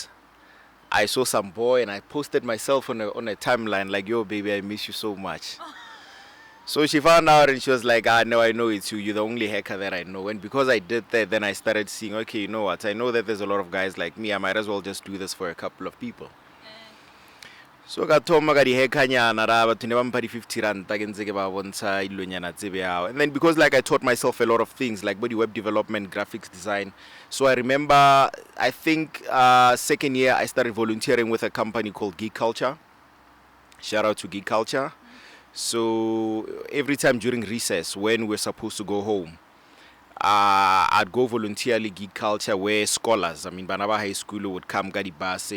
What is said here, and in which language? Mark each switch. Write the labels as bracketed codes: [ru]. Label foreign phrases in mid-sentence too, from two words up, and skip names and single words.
[en] I saw some boy, and I posted myself on a timeline like, "Yo, baby, I miss you so much." So she found out, and she was like, "No, I know it's you. You're the only hacker that I know." And because I did that, then I started seeing, okay, you know what? I know that there's a lot of guys like me. I might as well just do this for a couple of people. [st] So ka thoma ka di hackanyana ra batho ne ba mpha di 50 rand ke ntse ke ba bontsha ilonyana tsebe yao. [en] And then because like I taught myself a lot of things like body web development, graphics design. So I remember I think second year I started volunteering with a company called Geek Culture. Shout out to Geek Culture. So every time during recess when we're supposed to go home, I'd go voluntarily Geek Culture where scholars, I mean Banaba High School would come Gadi Base.